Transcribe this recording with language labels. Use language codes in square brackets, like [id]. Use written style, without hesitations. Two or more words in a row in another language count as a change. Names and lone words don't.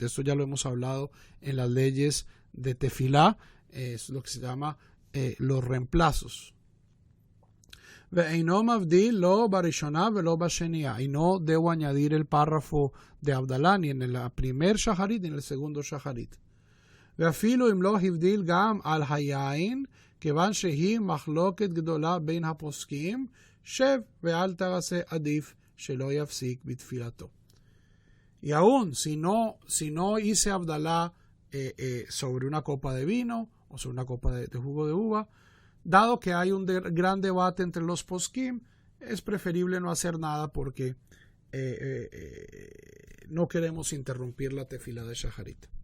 [es] Esto ya lo hemos hablado en las leyes de Tefilá. Es lo que se llama los reemplazos. Y no debo añadir el párrafo de Abdalá ni en el primer Shaharit ni en el segundo Shaharit. [he] ואפילו אם לא הבדיל גם על היין, כיוון שהיא מחלוקת גדולה בין הפוסקים, שב ואל תעשה עדיף שלא יפסיק בתפילתו. [es] Y aún si no hice Abdalá sobre una copa de vino o sobre una copa de jugo de uva, dado que hay un gran debate entre los poskim, es preferible no hacer nada porque no queremos interrumpir la tefila de Shaharit.